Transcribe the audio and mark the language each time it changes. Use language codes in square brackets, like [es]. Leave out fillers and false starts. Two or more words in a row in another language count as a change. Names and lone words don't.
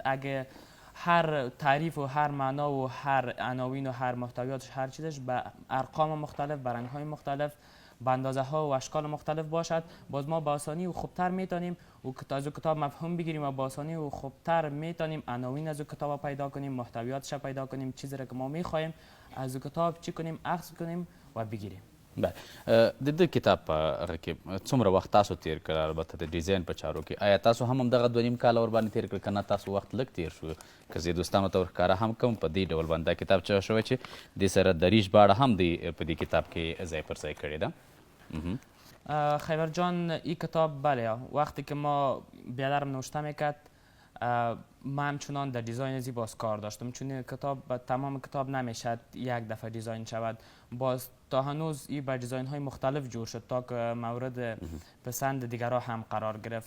[fa] اگه هر تعریف و هر معنا و هر عناوین و هر محتویاتش، هر چیزش به ارقام مختلف، به رنگ‌های مختلف، به اندازه ها و اشکال مختلف باشد، باز ما با آسانی و خوبتر میتونیم و از کتاب مفهوم بگیریم و با آسانی و خوبتر میتونیم عناوین از کتاب پیدا کنیم، محتویاتش پیدا کنیم، چیزی را که ما میخوایم از کتاب چی کنیم، اخذ کنیم و بگیریم. بله، [ps] د دې کتاب په هغه کې څومره وخت تاسو تیر کړ؟ البته د ډیزاین په چارو کې آیا تاسو هم همدغه 2.5 کاله ورباندې تیر کړ که نه تاسو وخت لږ تیر شو؟ که زه دوستانو ته ورښکاره هم کوم په دې ډول باندې دا کتاب چا شوی چې دې سره دریش باړه هم دی په دې کتاب کې ځای پر ځای کړې ده. [fa] خیبر جان این کتاب بله، وقتی که ما بیادرم نوشته میکرد من همچنان در دیزاین زیباست کار داشتم، چون کتاب تمام کتاب نمیشد یک دفعه دیزاین شود، باز تا هنوز این بر دیزاین های مختلف جور شد تا که مورد پسند دیگرها هم قرار گرفت.